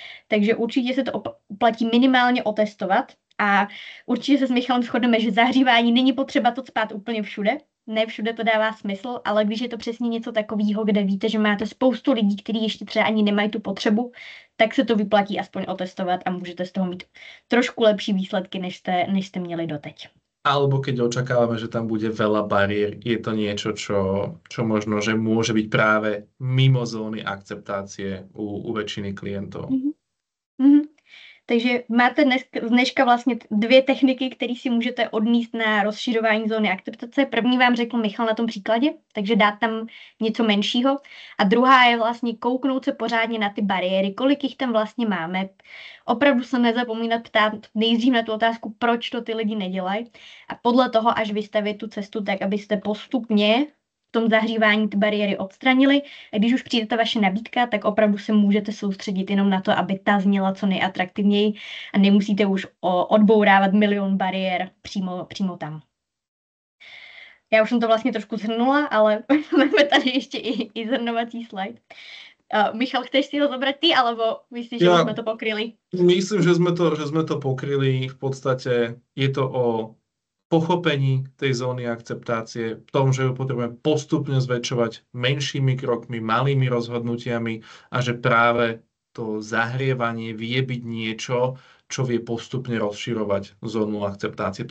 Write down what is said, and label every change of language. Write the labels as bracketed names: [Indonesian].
[Czech] Takže určitě se to uplatí minimálně otestovat. A určitě se s Michalem shodneme, že zahřívání není potřeba to cpát úplně všude. Ne všude to dává smysl, ale když je to přesně něco takového, kde víte, že máte spoustu lidí, kteří ještě třeba ani nemají tu potřebu, tak se to vyplatí aspoň otestovat a můžete z toho mít trošku lepší výsledky, než jste měli doteď. [Slovak] Alebo keď očakávame, že tam bude veľa bariér, je to niečo, čo možno, že môže byť práve mimo zóny akceptácie u väčšiny klientov. Mm-hmm. [Czech] Takže máte dneška vlastně 2 techniky, které si můžete odníst na rozšiřování zóny akceptace. První vám řekl Michal na tom příkladě, takže dát tam něco menšího. A druhá je vlastně kouknout se pořádně na ty bariéry, kolik jich tam vlastně máme. Opravdu se nezapomínat ptát nejdřív na tu otázku, proč to ty lidi nedělají. A podle toho až vystavit tu cestu tak, abyste postupně v tom zahřívání ty bariéry odstranili. A když už přijde ta vaše nabídka, tak opravdu se můžete soustředit jenom na to, aby ta zněla co nejatraktivněji a nemusíte už odbourávat milion bariér přímo tam. Já už jsem to vlastně trošku zhrnula, ale máme tady ještě i zhrnovací slide. [Slovak] Michal, chceš si ho zobrať ty, alebo myslíš, že sme to pokryli? Myslím, že sme to pokryli. V podstate je to o pochopení tej zóny akceptácie, v tom, že ju potrebujeme postupne zväčšovať menšími krokmi, malými rozhodnutiami a že práve to zahrievanie vie byť niečo, čo vie postupne rozširovať zónu akceptácie.